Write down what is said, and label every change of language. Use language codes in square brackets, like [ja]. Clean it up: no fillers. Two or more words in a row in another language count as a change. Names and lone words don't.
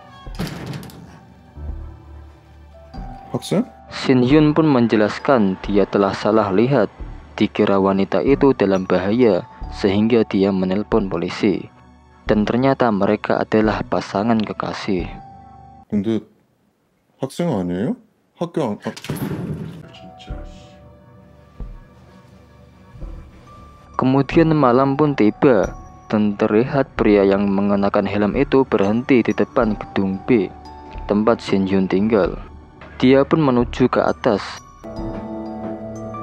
[ko] 학생? [id] Shin Hyun pun menjelaskan dia telah salah lihat, dikira wanita itu dalam bahaya sehingga dia menelpon polisi. Dan ternyata mereka adalah pasangan kekasih. [ko] 근데 학생 아니에요? 학교 안... 진짜... [id] Kemudian malam pun tiba dan terlihat pria yang mengenakan helm itu berhenti di depan gedung B tempat Shin Hyun tinggal. Dia pun menuju ke atas.